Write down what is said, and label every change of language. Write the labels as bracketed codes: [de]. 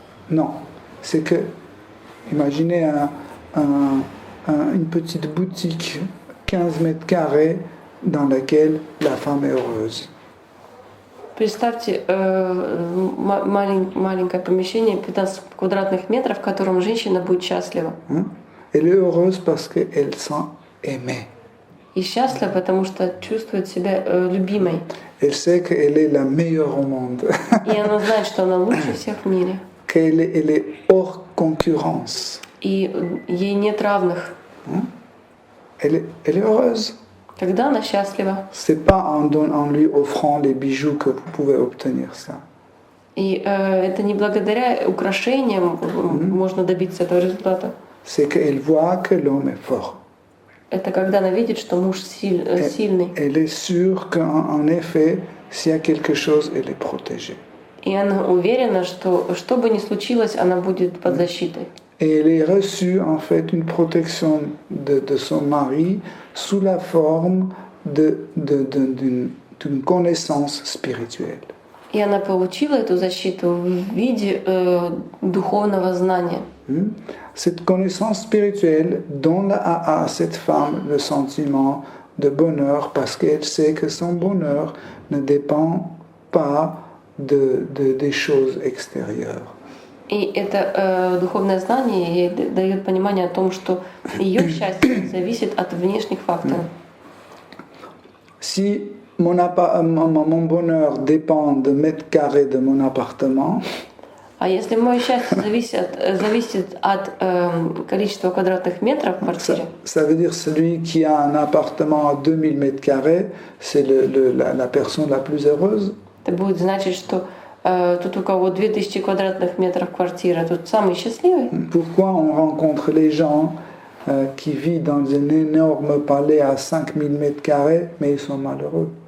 [fr] Non, c'est que, imaginez une petite boutique, 15 mètres carrés, dans laquelle la femme est heureuse. [ru] Представьте маленькое помещение, 15 квадратных метров, в котором женщина будет счастлива. [fr] Elle est heureuse parce qu'elle sent aimée. [ru] И счастлива, потому что чувствует себя любимой. [fr] Elle sait qu'elle est la meilleure au monde. [ru] И она знает, что она лучше всех в мире. [fr] Elle est hors concurrence. [ru] И ей нет равных. [fr] Elle est heureuse. [ru] Тогда она счастлива. [fr] C'est pas en lui offrant les bijoux que vous pouvez obtenir ça. [ru] И это не благодаря украшениям можно добиться этого результата. [fr] C'est qu'elle voit que l'homme est fort. [ru] Это когда она видит, что муж сильный. [fr] Elle est sûre qu'en effet, s'il y a quelque chose, elle est protégée. [ru] И она уверена, что что бы ни случилось, она будет под защитой. [fr] Et elle est reçue en fait une protection de son mari sous la forme d'une connaissance spirituelle. [ru] И она получила эту защиту в виде духовного знания. [fr] Cette connaissance spirituelle donne à cette femme le sentiment de bonheur parce qu'elle sait que son bonheur ne dépend pas des choses extérieures. [ru] И это духовное знание ей дает понимание о том, что ее счастье зависит от внешних факторов. [fr] Si mon bonheur dépend de mètres carrés de mon appartement, [ru] А если мое счастье зависит от количества квадратных метров в квартире, [fr] ça veut dire celui qui a un appartement à 2000 mètres carrés, c'est la personne la plus heureuse. [ru] это будет значить, что тут у кого 2000 квадратных метров квартира, тут самый счастливый. [fr] Pourquoi on rencontre les gens qui vivent dans un énorme palais à 5000 mètres carrés, mais ils sont malheureux?